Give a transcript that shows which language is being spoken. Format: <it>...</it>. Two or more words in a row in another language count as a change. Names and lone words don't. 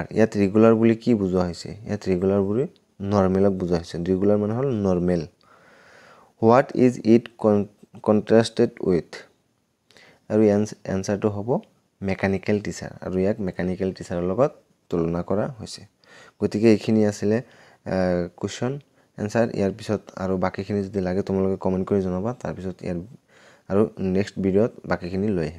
<as>ইয়াত ৰেগুলাৰ বুলি কি বুজোৱা হৈছে? ইয়াত ৰেগুলাৰ বুলি নৰ্মেলক বুজোৱা হৈছে। ৰেগুলাৰ মানে হ'ল নৰ্মেল।</as> <en>What is it contrasted with?</en> <as>আৰু এনসাৰটো হ'ব</as> <en>mechanical teacher,</en> <as>আৰু ইয়াক</as> <en>mechanical teacherৰ</en> <as>লগত তুলনা কৰা হৈছে। গতিকে এইখিনি আছিলে</as> <en>question answer.</en> <as>ইয়াৰ পিছত আৰু বাকিখিনি যদি লাগে তোমালোকে কমেন্ট কৰি জনাবা, তাৰ পিছত ইয়াৰ আৰু</as> <en>next videoত</en> <as>বাকিখিনি লৈ আহিম।</as>